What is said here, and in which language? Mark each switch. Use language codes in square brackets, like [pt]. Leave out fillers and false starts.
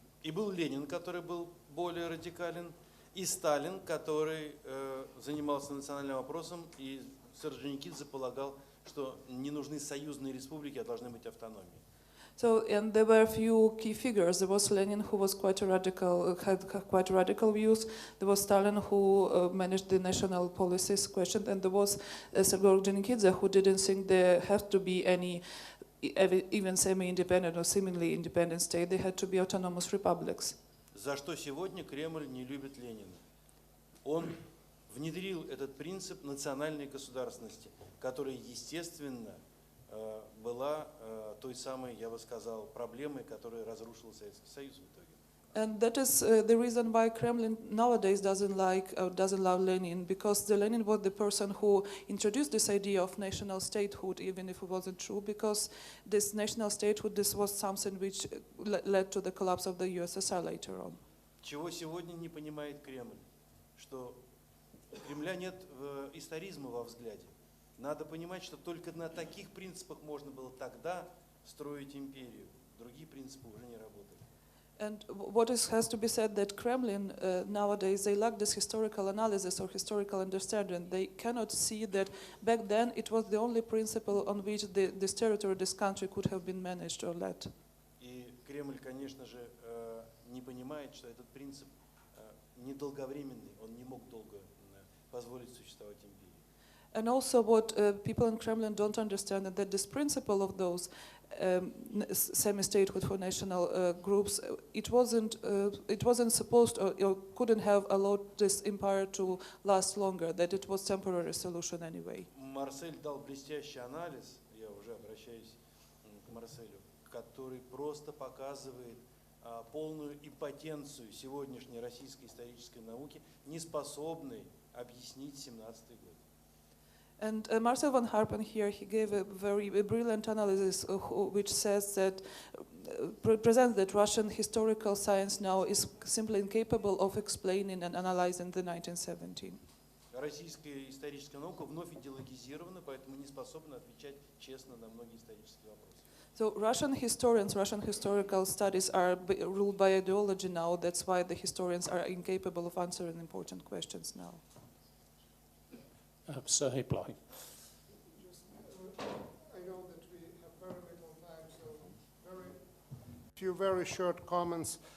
[ru] И был Ленин, который был более радикален, и Сталин, который занимался национальным вопросом, и Солженицын полагал, что не нужны союзные республики, а должны быть автономии. [en] So, and there were a few key figures. There was Lenin, who was quite a radical, had quite radical views. There was Stalin, who managed the national policies question, and there was Solzhenitsyn, who didn't think there had to be any even semi-independent or seemingly independent state. They had to be autonomous republics. [ru] За что сегодня Кремль не любит Ленина? Он внедрил этот принцип национальной государственности, которая, естественно, была той самой, я бы сказал, проблемой, которая разрушила Советский Союз в итоге. [en] And that is the reason why Kremlin nowadays doesn't love Lenin, because Lenin was the person who introduced this idea of national statehood, even if it wasn't true, because this national statehood, this was something which led to the collapse of the USSR later on. [ru] Чего сегодня не понимает Кремль? Что у Кремля нет историзма во взгляде. Надо понимать, что только на таких принципах можно было тогда строить империю. Другие принципы уже не работали. [en] And what has to be said that Kremlin nowadays, they lack this historical analysis or historical understanding. They cannot see that back then it was the only principle on which this territory, this country could have been managed or led. [ru] И Кремль, конечно же, не понимает, что этот принцип недолговременный, он не мог долго позволить существовать империи. [en] And also what people in Kremlin don't understand is that this principle of those semi-statehood for national groups, it wasn't supposed or couldn't have allowed this empire to last longer, that it was temporary solution anyway. [ru] Марсель дал блестящий анализ, я уже обращаюсь к Марселю, который просто показывает полную импотенцию сегодняшней российской исторической науки, не способной объяснить 17-й год. [en] And Marcel van Harpen here, he gave a very brilliant analysis which says that, presents that Russian historical science now is simply incapable of explaining and analyzing the 1917. [ru] Российская историческая наука вновь идеологизирована, поэтому не способна отвечать честно на многие исторические вопросы. [en] So Russian historians, Russian historical studies are ruled by ideology now. That's why the historians are incapable of answering important questions now. Serhii, PLOKHII. I know that we have very little time, so few very short comments.